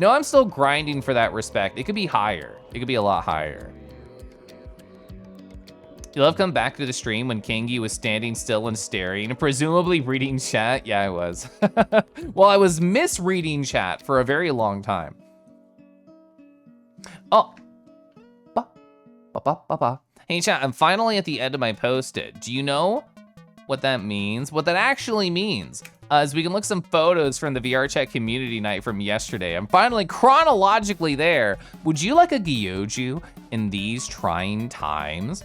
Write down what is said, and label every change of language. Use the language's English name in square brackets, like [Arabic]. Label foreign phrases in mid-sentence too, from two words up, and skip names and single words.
[English] No, I'm still grinding for that respect. It could be higher. It could be a lot higher. You'll have come back to the stream when Kangi was standing still and staring, presumably reading chat. Yeah, I was. Well, I was misreading chat for a very long time. Oh. Ba, ba, ba, ba, ba. Hey chat, I'm finally at the end of my post-it. Do you know what that means? What that actually means? As we can look some photos from the VR Chat community night from yesterday. I'm finally chronologically there. Would you like a Gyoju in these trying times?